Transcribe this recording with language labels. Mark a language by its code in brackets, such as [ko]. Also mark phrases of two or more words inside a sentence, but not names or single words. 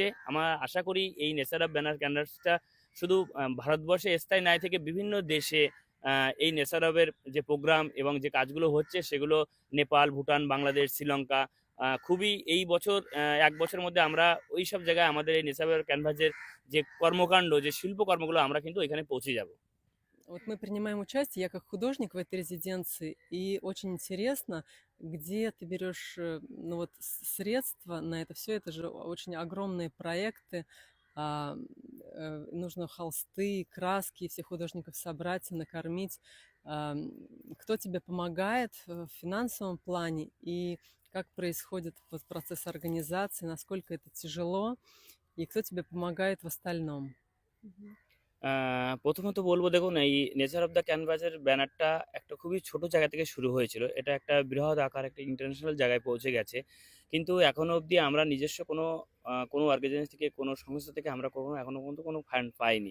[bn] আমরা আশা করি এই নেচার অফ ব্যানার ক্যানভাসটা শুধু ভারতবর্ষে স্থায়ী নাই থেকে বিভিন্ন দেশে এই নেচার অফের যে প্রোগ্রাম এবং যে কাজগুলো হচ্ছে সেগুলো নেপাল, ভুটান, বাংলাদেশ, শ্রীলঙ্কা, খুবই এই বছর 1 বছরের মধ্যে আমরা ওইসব জায়গায় আমাদের এই নেচার ক্যানভাসের যে কর্মকাণ্ড, যে শিল্পকর্মগুলো আমরা কিন্তু ওইখানে পৌঁছে যাব। [ru] Вот мы принимаем участие, я как художник в этой резиденции, и очень интересно, где ты берешь ну вот, средства на это все. Это же очень огромные проекты. Нужно холсты, краски, всех художников собрать и накормить. Кто тебе помогает в финансовом плане и как происходит вот процесс организации, насколько это тяжело, и кто тебе помогает в остальном? Мгм. [bn] প্রথমত বলবো, দেখুন এই নেচার অফ দ্য ক্যানভাসের ব্যানারটা একটা খুবই ছোট জায়গা থেকে শুরু হয়েছিল। এটা একটা বৃহৎ আকার, একটা ইন্টারন্যাশনাল জায়গায় পৌঁছে গেছে। কিন্তু এখনো অবধি আমরা নিজস্ব কোনো অর্গানাইজেশন থেকে, কোনো সংস্থা থেকে আমরা এখনো পর্যন্ত কোনো ফান্ড পাইনি।